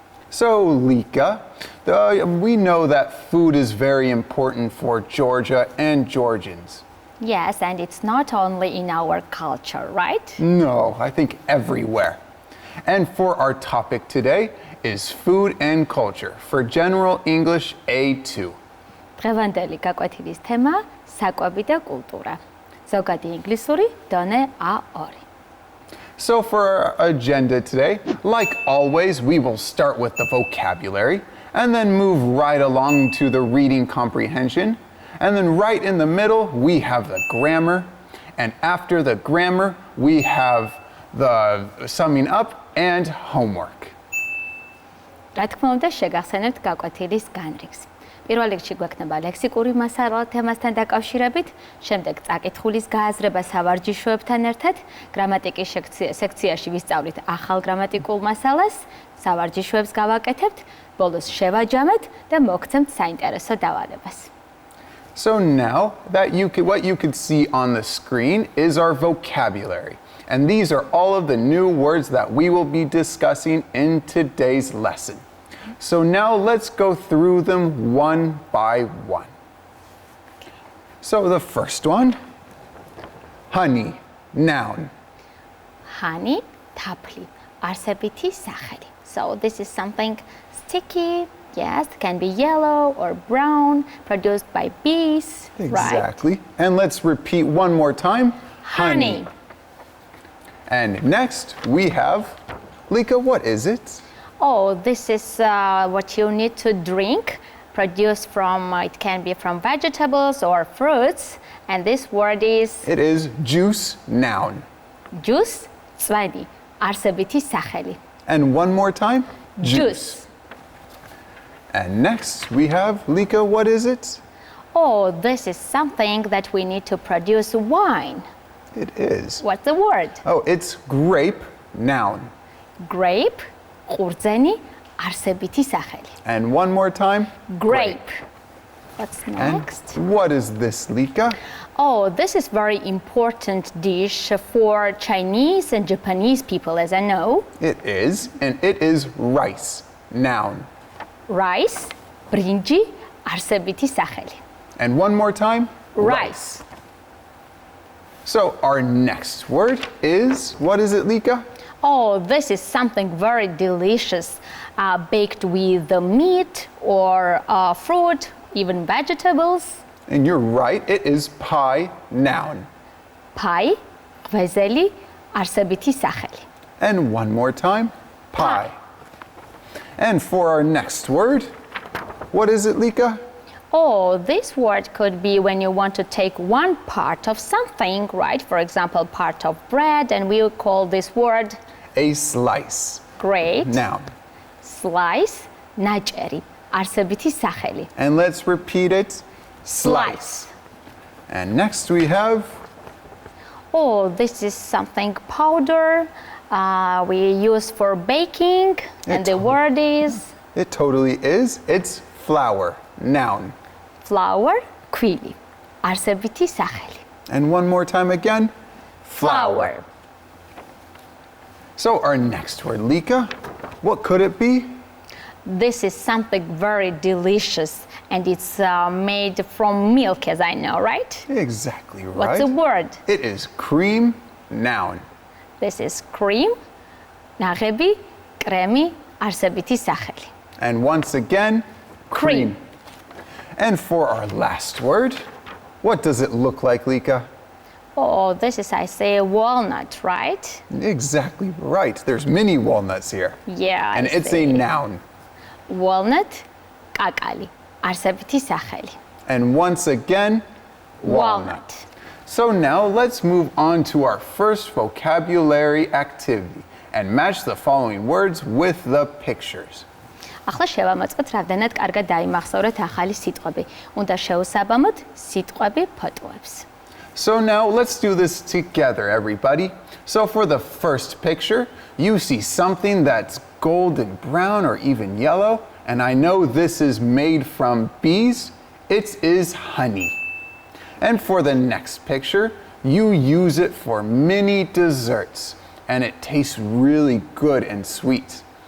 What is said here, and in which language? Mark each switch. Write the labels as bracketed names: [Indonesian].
[English] So Lika, we know that food is very important for Georgia and Georgians. Yes, and it's not only in our culture, right? No, I think everywhere. And for our topic today is food and culture for General English A2. [Georgian] დღევანდელი გაკვეთილის თემა საკვები და კულტურა. ზოგადი ინგლისური დონე A2. [English] So for our agenda today, like always, we will start with the vocabulary and then move right along to the reading comprehension. And then right in the middle, we have the grammar. And after the grammar, we have the summing up and homework. [Georgian] რა თქმა უნდა, შეგახსენებთ გაკვეთილის განრიგს. პირველ რიგში გვექნება ლექსიკური მასალა თემასთან დაკავშირებით, შემდეგ წაკითხulis გააზრება სავარჯიშოებთან ერთად, გრამატიკის სექციაში ვისწავლით ახალ გრამატიკულ მასალას, სავარჯიშოებს გავაკეთებთ, ბოლოს შევაჯამეთ და მოგცემთ საინტერესო დავალებას. [English] So now that what you can see on the screen is our vocabulary. And these are all of the new words that we will be discussing in today's lesson. So now let's go through them one by one. So the first one, honey, noun. [Georgian] Honey, თაფლი, არსებითი სახელი. [English] So this is something sticky, yes, it can be yellow or brown, produced by bees, Exactly. right? And let's repeat one more time. Honey. And next we have, Lika, what is it? Oh, this is what you need to drink, produced from, it can be from vegetables or fruits, and this word is... It is juice, noun. [Georgian] Juice, თვლადი, არსებითი სახელი. [English] And one more time, Juice. And next we have, Lika, what is it? Oh, this is something that we need to produce wine. It is. What's the word? Oh, it's grape, noun. [Georgian] Grape, ყურძენი, არსებითი სახელი. [English] And one more time, Grape. What's next? And what is this, Lika? Oh, this is very important dish for Chinese and Japanese people, as I know. It is, and it is rice, noun. [Georgian] Rice, ბრინჯი, არსებითი სახელი. [English] And one more time, Rice. So our next word is, what is it, Lika? Oh, this is something very delicious, baked with the meat or fruit, even vegetables. And you're right, it is pie, noun. [Georgian] Pie, ღვეზელი, არსებითი სახელი. [English] And one more time, pie. And for our next word, what is it, Lika? Oh, this word could be when you want to take one part of something, right? For example, part of bread, and we would call this word... A slice. Great. Noun. [Georgian] Slice, ნაჭერი, არსებითი სახელი. [English] And let's repeat it. Slice. And next we have... Oh, this is something powder we use for baking, and the word is... It totally is. It's flour, noun. [Georgian] Flour, ქვილი, არსებითი სახელი. [English] And one more time again. Flour. So our next word, Lika, what could it be? This is something very delicious, and it's made from milk, as I know, right? Exactly right. What's the word? It is cream, noun. This is cream, [Georgian] ნაღები, კრემი, არსებითი სახელი. [English] And once again, cream. And for our last word, what does it look like, Lika? Oh, this is, I say, walnut, right? Exactly right. There's many walnuts here. Yeah, And it's a noun. [Georgian] Walnut, კაკალი, არსებითი სახელი. [English] And once again, walnut. So now let's move on to our first vocabulary activity and match the following words with the pictures. [Georgian] ახლა შევამოწმოთ, რამდენად კარგად დაიმახსოვრეთ ახალი სიტყვები. უნდა შევსაბამოთ სიტყვები ფოტოებს. [English] So now let's do this together, everybody. So for the first picture, you see something that's golden brown or even yellow, And I know this is made from bees. It is honey. And for the next picture, you use it for many desserts, and it tastes really good and sweet.